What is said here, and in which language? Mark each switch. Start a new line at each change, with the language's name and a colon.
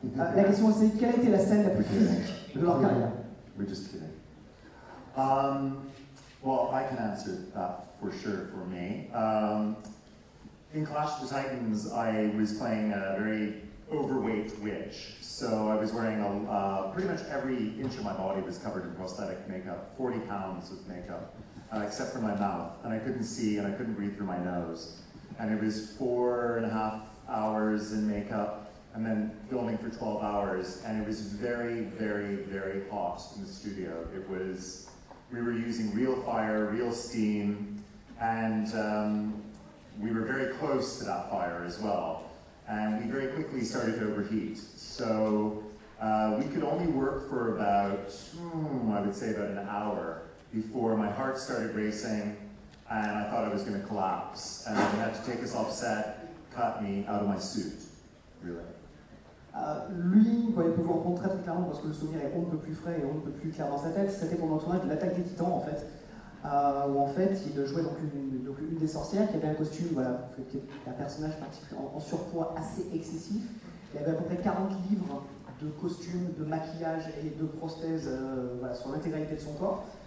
French: La question c'est quelle a été la scène la plus physique de leur carrière?
English: We're just kidding. Well, I can answer that for sure for me. In Clash of the Titans, I was playing a very overweight witch. So I was wearing pretty much every inch of my body was covered in prosthetic makeup, 40 pounds of makeup, except for my mouth. And I couldn't see and I couldn't breathe through my nose. And it was 4.5 hours in makeup and then filming for 12 hours. And it was very, very, very hot in the studio. We were using real fire, real steam, and we were very close to that fire as well. And we very quickly started to overheat. So we could only work for about an hour before my heart started racing and I thought I was gonna collapse. And they had to take us off set, cut me out of my suit, really.
French: Lui, vous pouvez vous rencontrer très clairement parce que le souvenir est on ne peut plus frais et on ne peut plus clair dans sa tête. C'était pendant le tournage de l'Attaque des Titans, en fait, où en fait il jouait donc une des sorcières qui avait un costume, voilà, qui était un personnage particulièrement en surpoids assez excessif. Il avait à peu près 40 livres de costumes, de maquillage et de prosthèses sur l'intégralité de son corps.